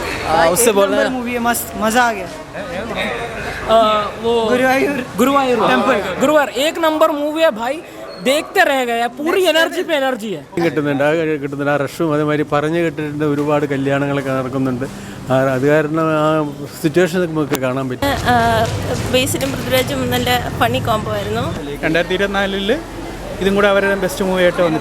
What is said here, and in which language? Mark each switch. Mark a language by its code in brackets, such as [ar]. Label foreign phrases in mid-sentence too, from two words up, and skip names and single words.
[hi] उससे बोल रहे हैं मूवी है, मस्त मजा आ गया। वो गुरुवायूर टेम्पल गुरुवार एक नंबर मूवी है भाई, देखते रह गए, पूरी എനർജി पे എനർജി है [ml] കിട്ടുന്നുണ്ട് ആ റഷും അതേമാതിരി പറഞ്ഞു കേട്ടിട്ടുണ്ട്. ഒരുപാട് കല്യാണങ്ങളൊക്കെ നടക്കുന്നുണ്ട്. അത് കാരണം ആ സിറ്റുവേഷൻ നമുക്ക് കാണാൻ പറ്റും. ബേസിലും പൃഥ്വിരാജും നല്ല [en] funny combo [ml] ആയിരുന്നു. 2024 ഇതും കൂടെ അവരുടെ [en] best movie [ml] ആയിട്ട് വന്നത്.